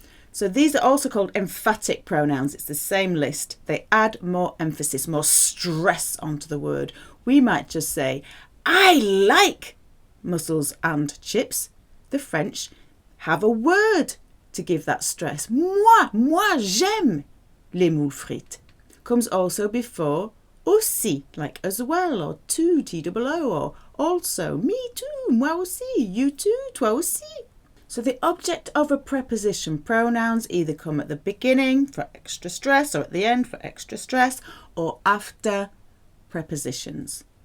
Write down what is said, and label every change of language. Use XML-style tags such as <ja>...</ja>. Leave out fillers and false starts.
<en>So these are also called emphatic pronouns. It's the same list. They add more emphasis, more stress onto the word. We might just say, I like mussels and chips. The French have a word to give that stress.</en> <fr>Moi j'aime les moules frites.</fr> <en>Comes also before aussi, like as well, or to, T-O-O, or also, me too,</en> <fr>moi aussi,</fr> <en>you too,</en> <fr>toi aussi.</fr> <en>So the object of a preposition pronouns either come at the beginning for extra stress or at the end for extra stress or after prepositions.</en>